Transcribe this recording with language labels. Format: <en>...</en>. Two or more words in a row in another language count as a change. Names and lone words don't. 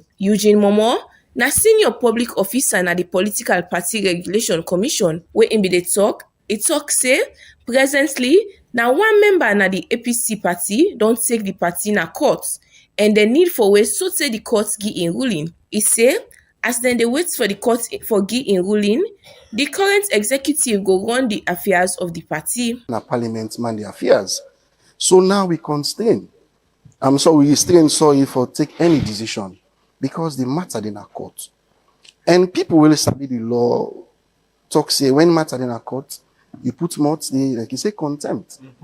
<pcm>Eugene Momo, na senior public officer na the Political Party Regulation Commission, wey im be dey talk, e talk say presently na one member na the APC party don take the party na court and dem need for way so say the court give im ruling. E say as dem dey wait for the court for give im ruling, the current executive go run the affairs of the party. Na parliament man the affairs. So now we constrain. So we restrain sorry for take any decision because the matter in a court. And people will study the law, talk say when matter in a court, you put more like you say contempt.</pcm>